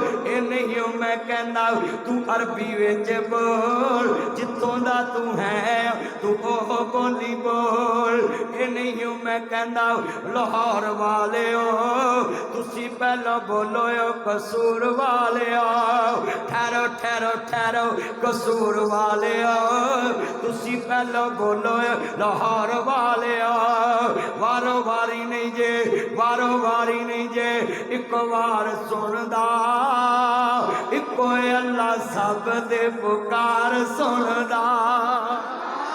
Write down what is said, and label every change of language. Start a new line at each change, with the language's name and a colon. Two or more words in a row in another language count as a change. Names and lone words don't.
Punjabi: ਇਹ ਨਹੀਂ ਮੈਂ ਕਹਿੰਦਾ ਤੂੰ ਅਰਬੀ ਵਿੱਚ ਬੋਲ, ਜਿੱਥੋਂ ਦਾ ਤੂੰ ਹੈ ਤੂੰ ਉਹ ਬੋਲੀ ਬੋਲ। ਇਹ ਨਹੀਂ ਮੈਂ ਕਹਿਣਾ ਲਾਹੌਰ ਵਾਲੇ ਤੁਸੀਂ ਪਹਿਲੋਂ ਬੋਲੋ ਕਸੂਰ ਵਾਲੇ, ਠਹਿਰੋ ਠਹਿਰੋ ਠਹਿਰੋ ਕਸੂਰ ਵਾਲੇ ਤੁਸੀਂ ਪਹਿਲੋਂ ਬੋਲੋ ਲਾਹੌਰ ਵਾਲੇ। ਵਾਰੋ ਵਾਰੀ ਨਹੀਂ ਜੇ, ਵਾਰੋ ਵਾਰੀ ਨਹੀਂ ਜੇ, ਇੱਕ ਬਾਰ ਸੁਣਦਾ ਇੱਕੋ ਅੱਲਾਹ ਸਭ ਦੇ ਪੁਕਾਰ ਸੁਣਦਾ।